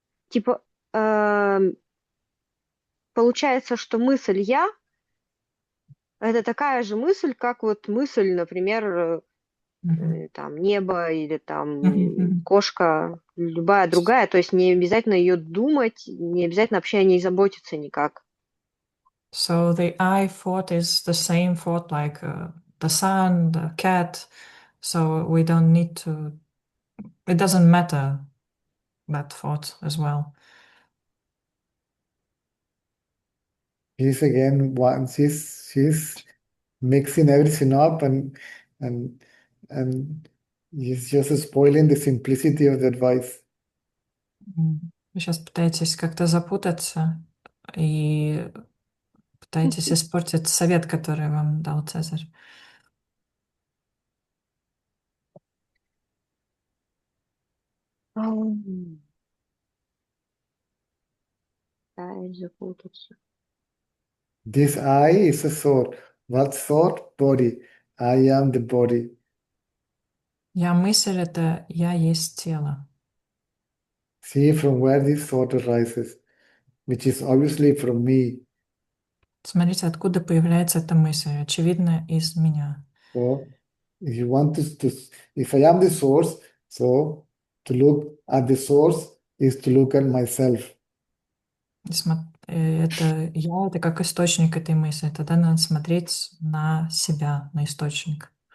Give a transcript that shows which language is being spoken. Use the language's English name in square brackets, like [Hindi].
[Russian] Типа получается, что мысль я это такая же мысль, как вот мысль, например, там небо или там кошка, любая другая, то есть не обязательно ее думать, не обязательно вообще о ней заботиться никак. [English] So the I thought is the same thought like the sun, the cat. So we don't need to, it doesn't matter that thought as well. She's again one. She's mixing everything up and and he's just spoiling the simplicity of the advice. [Russian] Вы сейчас пытаетесь как-то запутаться и пытаетесь испортить совет, который вам дал Цезарь. Да, запутаться. [English] This I is a thought. What thought? Body. I am the body. [Russian] Я мысль — это я есть тело. [English] See from where this thought arises, which is obviously from me. [Russian] Смотрите, откуда появляется эта мысль. Очевидно, из меня. [English] So if you want if I am the source, so to look at the source is to look at myself. [Russian] Это я, это как источник этой мысли. Тогда надо смотреть на себя, на источник.